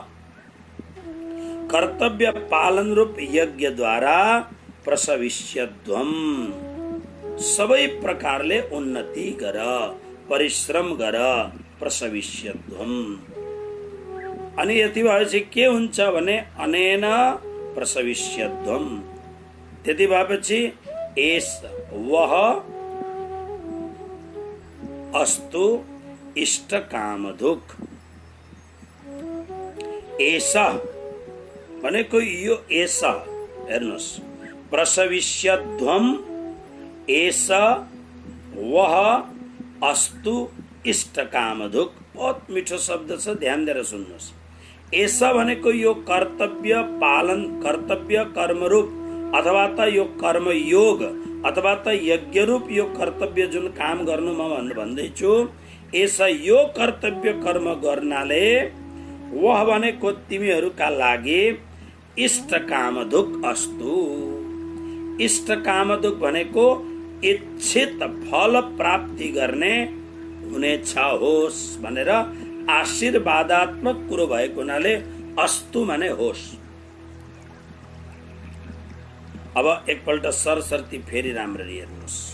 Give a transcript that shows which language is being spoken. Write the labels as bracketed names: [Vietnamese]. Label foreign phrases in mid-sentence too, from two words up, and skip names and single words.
[Nepali] कर्तव्य पालन रूप यज्ञद्वारा प्रसविष्यध्वम सबै प्रकारले उन्नति गर, परिश्रम गर, प्रसविष्यध्वम। अनि यति भएपछि के हुन्छ भने अनेन प्रसविष्यध्वम, त्यति भएपछि [Sanskrit] एस वह अस्तु इष्ट कामधुक। [Nepali] एसा भनेको यो एसा हेर्नुहोस्, [Sanskrit] प्रसविष्यध्वम एस वह अस्तु इष्ट कामधुक। [Nepali] बहुत मिठो शब्द छ, ध्यान दिएर सुन्नुहोस्। ऐसा भनेको यो कर्तव्य पालन, कर्तव्य कर्मरूप अथवा त यो कर्मयोग अथवा त यज्ञ रूप यो कर्तव्य जुन काम गर्नु म भन्दैछु, ऐसा यो कर्तव्य कर्म गर्नाले वह भनेको तिमीहरूका लागि [Sanskrit] इष्ट कामधुक अस्तु। इष्ट कामधुक [Nepali] भनेको इच्छित फल प्राप्ति गर्ने हुनेछ होस् भनेर आशीर्वादात्मक कुरो भएको हुनाले अस्तु माने होस्। अब एकपल्ट सरसर्ती फेरि राम्ररी हेर्नुहोस्।